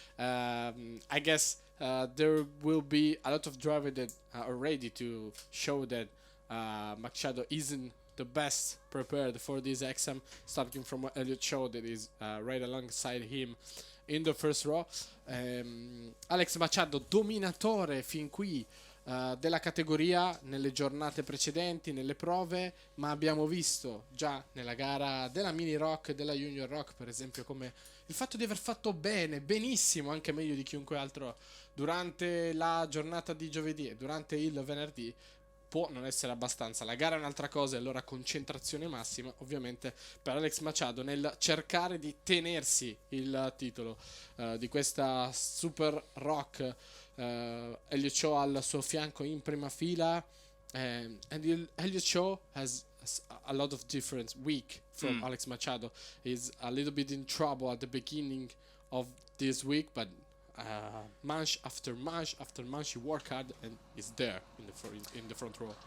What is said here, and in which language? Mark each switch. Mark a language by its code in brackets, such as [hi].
[en] I guess there will be a lot of drivers that are ready to show that Machado isn't the best prepared for this exam, starting from what Elliott showed that is right alongside him in the first row. [it] Alex Machado, dominatore fin qui della categoria nelle giornate precedenti, nelle prove, ma abbiamo visto già nella gara della Mini ROK, della Junior ROK per esempio, come il fatto di aver fatto benissimo, anche meglio di chiunque altro durante la giornata di giovedì e durante il venerdì, può non essere abbastanza. La gara è un'altra cosa, e allora concentrazione massima ovviamente per Alex Machado nel cercare di tenersi il titolo di questa Super ROK. [en] Elliott Shaw [it] al suo fianco in prima fila, [en] and Elliott Shaw has a lot of different week from Alex Machado. He's a little bit in trouble at the beginning of this week, but month after month, he work hard and is there in the front row.